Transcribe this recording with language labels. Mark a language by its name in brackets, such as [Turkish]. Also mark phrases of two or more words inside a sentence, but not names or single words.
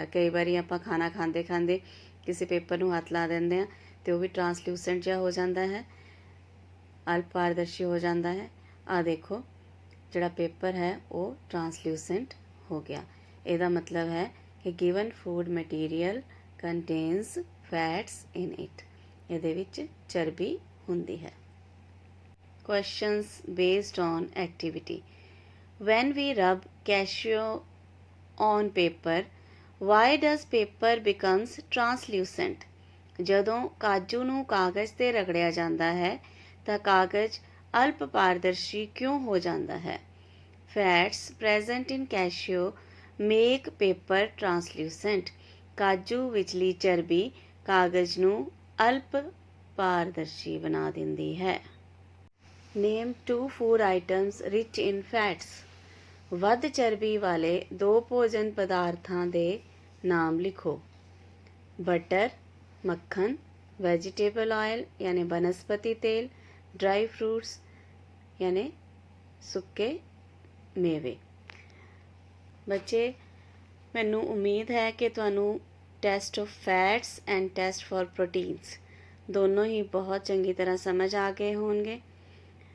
[Punjabi] ਕਈ ਬਾਰ ਆਪਾਂ ਖਾਣਾ ਖਾਂਦੇ ਖਾਂਦੇ ਕਿਸੀ ਪੇਪਰ ਨੂੰ ਹੱਥ ਲਾ ਦਿੰਦੇ ਹਾਂ ਤੋ ਵੋ ਭੀ ਟ੍ਰਾਂਸਲੂਸੈਂਟ ਜਿਹਾ [Hindi] हो जाता है, अल्प पारदर्शी हो जाता है। [Punjabi] ਆ ਦੇਖੋ ਜਿਹੜਾ ਪੇਪਰ ਹੈ ਵੋ ਟ੍ਰਾਂਸਲੂਸੈਂਟ ਹੋ ਗਿਆ। ਇਸਦਾ ਮਤਲਬ ਹੈ ਕਿ [English] given food material contains fats in it, [Punjabi] ਇਹਦੇ ਵਿਚ ਚਰਬੀ ਹੁੰਦੀ ਹੈ। [English] Questions based on activity. When we rub cashew on paper, why does paper becomes translucent? [Punjabi] ਜਦੋਂ ਕਾਜੂ ਨੂੰ ਕਾਗਜ਼ 'ਤੇ ਰਗੜਿਆ ਜਾਂਦਾ ਹੈ ਤਾਂ ਕਾਗਜ਼ ਅਲਪ ਪਾਰਦਰਸ਼ੀ ਕਿਉਂ ਹੋ ਜਾਂਦਾ ਹੈ? [English] Fats present in cashew make paper translucent. [Punjabi] ਕਾਜੂ ਵਿਚਲੀ ਚਰਬੀ ਕਾਗਜ਼ ਨੂੰ ਅਲਪ ਪਾਰਦਰਸ਼ੀ ਬਣਾ ਦਿੰਦੀ ਹੈ। [English] Name 2 food items rich in fats. [Punjabi] ਵੱਧ ਚਰਬੀ ਵਾਲੇ 2 ਭੋਜਨ ਪਦਾਰਥਾਂ ਦੇ ਨਾਮ ਲਿਖੋ। ਬਟਰ ਮੱਖਣ, [English] vegetable oil [Punjabi] ਯਾਨੀ ਵਨਸਪਤੀ ਤੇਲ, [English] dry fruits [Punjabi] ਯਾਨੀ ਸੁੱਕੇ ਮੇਵੇ। ਬੱਚੇ ਮੈਨੂੰ ਉਮੀਦ ਹੈ ਕਿ ਤੁਹਾਨੂੰ [English] test of fats and test for proteins [Punjabi] ਦੋਨੋਂ ਹੀ ਬਹੁਤ ਚੰਗੀ ਤਰ੍ਹਾਂ ਸਮਝ ਆ ਗਏ ਹੋਣਗੇ।